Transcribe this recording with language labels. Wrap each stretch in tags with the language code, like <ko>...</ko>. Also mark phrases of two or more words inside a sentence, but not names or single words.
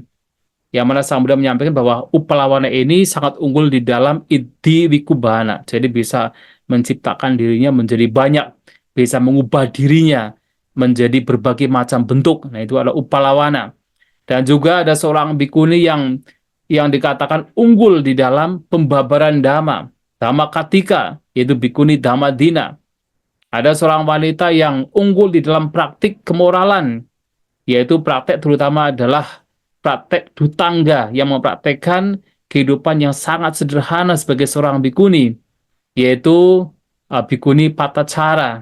<id>Yang mana Sang Buddha menyampaikan bahwa Upalawana ini sangat unggul di dalam</id> <pi>Idi Wikubhana.</pi> <id>Jadi bisa menciptakan dirinya menjadi banyak, bisa mengubah dirinya menjadi berbagai macam bentuk. Nah, itu adalah Upalawana. Dan juga ada seorang bikuni yang dikatakan unggul di dalam pembabaran dhamma,</id> <pi>dhamma katika,</pi> <id>yaitu bikuni Dhammadina. Ada seorang wanita yang unggul di dalam praktik kemoralan, yaitu praktek terutama adalah praktek dutangga yang mempraktekkan kehidupan yang sangat sederhana sebagai seorang bikuni, yaitu bikuni Patacara.</id>